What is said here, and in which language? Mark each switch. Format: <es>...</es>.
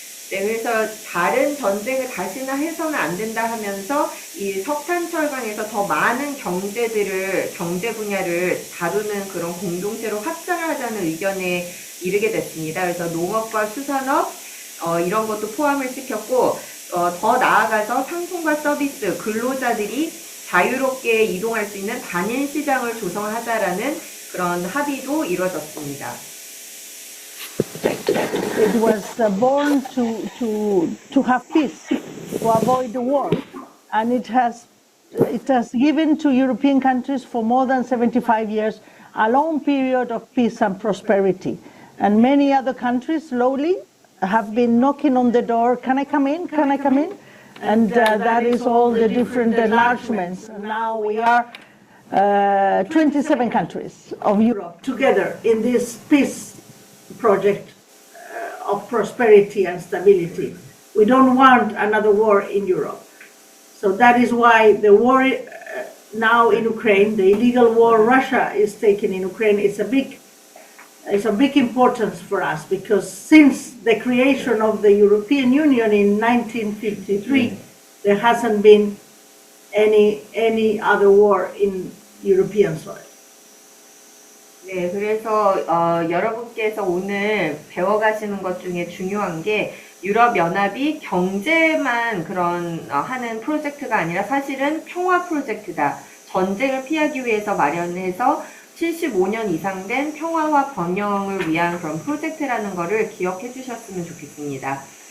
<ko>네, 그래서 다른 전쟁을 다시는 해서는 안 된다 하면서 이 석탄 철강에서 더 많은 경제 분야를 다루는 그런 공동체로 확장을 하자는 의견에 이르게 됐습니다. 그래서 농업과 수산업, 이런 것도 포함을 시켰고, 더 나아가서 상품과 서비스, 근로자들이 자유롭게 이동할 수 있는 단일 시장을 조성하자라는 그런 합의도 이루어졌습니다.</ko> <en>It was born to have peace, to avoid the war, and it has given to European countries for more than 75 years a long period of peace and prosperity. And many other countries slowly have been knocking on the door. Can I come in? Can I come in? And that is all the different enlargements. And now we are 27 countries of Europe together in this peace project of prosperity and stability. We don't want another war in Europe. So that is why the war now in Ukraine, the illegal war Russia is taking in Ukraine, it's a big importance for us, because since the creation of the European Union in 1953, there hasn't been any other war in European soil.</en> <ko>네, 그래서 여러분께서 오늘 배워가시는 것 중에 중요한 게 유럽연합이 경제만 그런 하는 프로젝트가 아니라 사실은 평화 프로젝트다. 전쟁을 피하기 위해서 마련해서 75년 이상 된 평화와 번영을 위한 그런 프로젝트라는 거를 기억해 주셨으면 좋겠습니다.</ko>